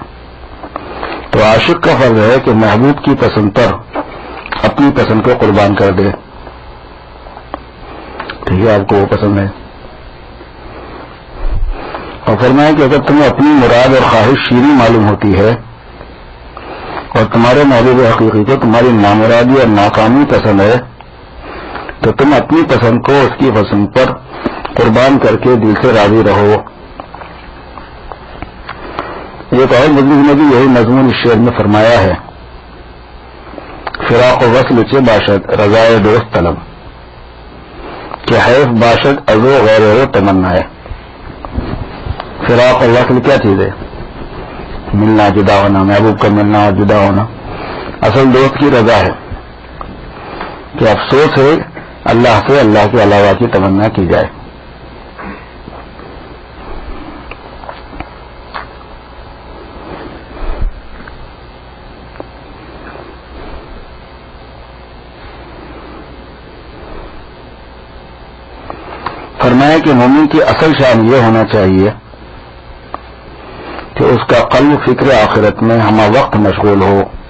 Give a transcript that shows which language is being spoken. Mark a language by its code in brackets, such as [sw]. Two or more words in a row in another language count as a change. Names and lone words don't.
[ur] تو عاشق کا فرض ہے کہ محبوب کی پسند پر اپنی پسند کو قربان کر دے، ٹھیک ہے، آپ کو وہ پسند ہے، اور فرمایا کہ اگر تمہیں اپنی مراد اور خواہش شیریں معلوم ہوتی ہے اور تمہارے محبوب حقیقی کو تمہاری نامرادی اور ناکامی پسند ہے تو تم اپنی پسند کو اس کی پسند پر قربان کر کے دل سے راضی رہو۔ ایک اور بزرگ نے بھی یہی مضمون اس شعر میں فرمایا ہے، [fa] فراق و وصل چے باشد رضائے دوست طلب، کہ حیف باشد ازو غیر و تمنا ہے۔ [ur] فراق اور وصل کیا چیز ہے؟ ملنا جدا ہونا، محبوب کا ملنا اور جدا ہونا۔ اصل دوست کی رضا ہے کہ افسوس ہے اللہ سے اللہ کے علاوہ کی تمنا کی جائے۔ فرمایا کہ مومن کی اصل شان یہ ہونا چاہیے کہ اس کا قلب فکر آخرت میں ہمہ وقت مشغول ہو،